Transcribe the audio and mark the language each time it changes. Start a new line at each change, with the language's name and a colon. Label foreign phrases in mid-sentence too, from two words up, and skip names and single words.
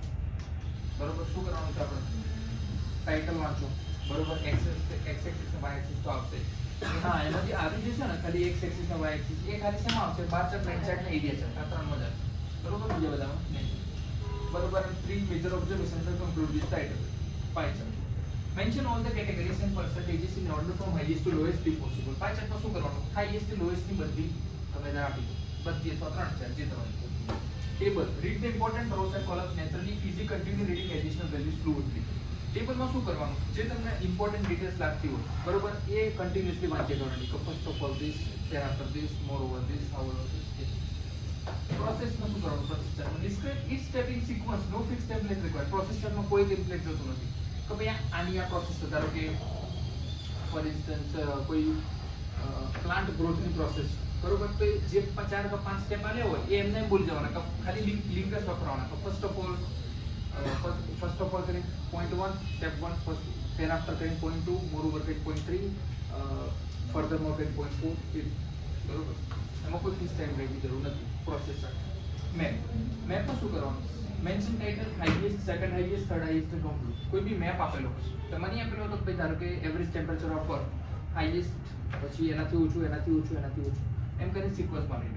Gujarati: બરોબર. શું કરવાનું છે આપણે? ટાઇટલ વાંચો. બરોબર.
English: x axis
Gujarati: ને
English: y axis
Gujarati: તો આવશે. હા, એમાંથી આવી જશે ને ખાલી
English: x axis
Gujarati: ને
English: y axis,
Gujarati: એ ખાલી શેમાં આવશે?
English: bar chart, line chart ને area chart,
Gujarati: આ ત્રણ મજા. બરોબર. બીજા બધામાં નહીં. બરોબર.
English: 3 major observation, conclude with title. pie chart. Mention all the categories and percentages in order from highest to lowest be possible.
Gujarati: પાઈ ચાર્ટમાં શું કરવાનું? હાઈએસ્ટ થી લોએસ્ટ ની બધી તમે આપી દો. બધી અથવા ત્રણ ચાર જે તમારે. ટેબલ.
English: Read the important rows and columns naturally. Easy continue reading additional values fluently.
Gujarati: ટેબલમાં શું કરવાનું? જે તમને
English: important details
Gujarati: લાગતી હોય, બરોબર, એ કન્ટિન્યુઅસલી વાંચ્યા કરવાની.
English: first of all this, then after this, moreover this, how over this.
Gujarati: પ્રોસેસમાં શું કરવાનું? પ્રોસેસ ચાર્ટમાં
English: ડિસ્ક્રાઇબ each step in sequence, no fixed template required.
Gujarati: પ્રોસેસ ચાર્ટમાં કોઈ ટેમ્પલેટ જોતું નથી કે ભાઈ આની આ પ્રોસેસ, ધારો કે
English: for instance
Gujarati: કોઈ પ્લાન્ટ ગ્રોથની પ્રોસેસ, બરોબર, તો જે 4 કે 5 સ્ટેપ આલ્યા હોય એ એમને ભૂલી જવાના, ખાલી લિંક જ વાપરવાના.
English: first of all કરીને point 1, step 1 first, then after કરીને point 2, moreover કરીને point 3, furthermore કરીને point 4, બરોબર.
Gujarati: એમાં કોઈ
English: fix time
Gujarati: રહેવાની જરૂર નથી.
English: process chart.
Gujarati: મેપમાં શું કરવાનું?
English: mention title, highest, second highest, third highest ને કન્ક્લુડ.
Gujarati: કોઈ બી મેપ આપેલો હોય, તમને નહીં આપેલો તો ભાઈ ધારો કે
English: average temperature of earth,
Gujarati: હાઈએસ્ટ, પછી એનાથી ઓછું, એનાથી ઓછું, એનાથી ઓછું, એમ કરીને સિક્વન્સમાં લઈ લો.